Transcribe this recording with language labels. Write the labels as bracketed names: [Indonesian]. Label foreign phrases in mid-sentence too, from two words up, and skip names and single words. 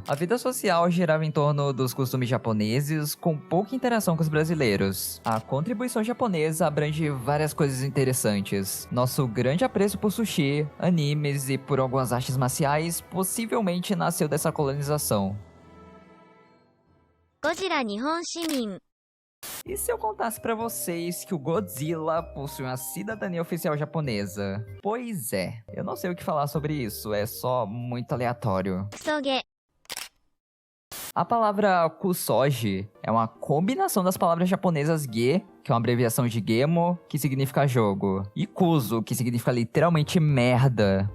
[Portuguese] A vida social girava em torno dos costumes japoneses, com pouca interação com os brasileiros. A contribuição japonesa abrange várias coisas interessantes. Nosso grande apreço por sushi, animes e por algumas artes marciais possivelmente nasceu dessa colonização. [Japanese] ゴジラ日本市民。 [Portuguese] E se eu contasse pra vocês que o Godzilla possui uma cidadania oficial japonesa? Pois é, eu não sei o que falar sobre isso, é só muito aleatório. [Japanese] クソゲ。 [Portuguese] A palavra kusoji é uma combinação das palavras japonesas ge, que é uma abreviação de Gemo, que significa jogo, e Kuzo, que significa literalmente merda.